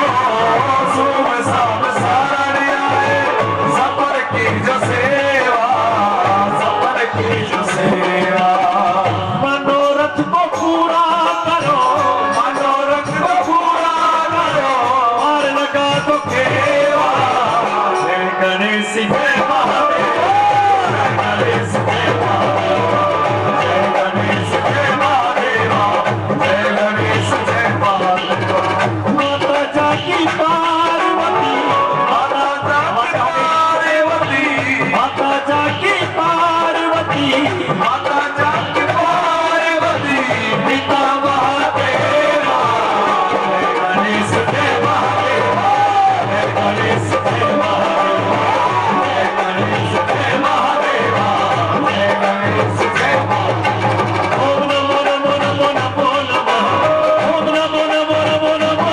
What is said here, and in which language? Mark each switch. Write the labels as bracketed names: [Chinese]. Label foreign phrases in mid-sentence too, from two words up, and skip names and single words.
[Hindi] सुबह शाम सारण आए सफर की जो सेवा सफर की जो सेवा मनोरथ को पूरा करो मनोरथ को पूरा करो और लगा दो खेवा जय गणेश जय महादेव जय गणेश जय महादेव जय गणेश जय महादेव जय गणेश जय महादेव माता जाकी पार्वती माता पार्वती माता जाकी पार्वती माता जाकी पार्वती पिता महादेवा जय गणेश जय महादेव जय गणेश जय महादेव जय गणेश जय महादेव जय गणेश जय महादेव [Sanskrit] ओम नमो नमो नमो नमो नमः ओम नमो नमो नमो नमो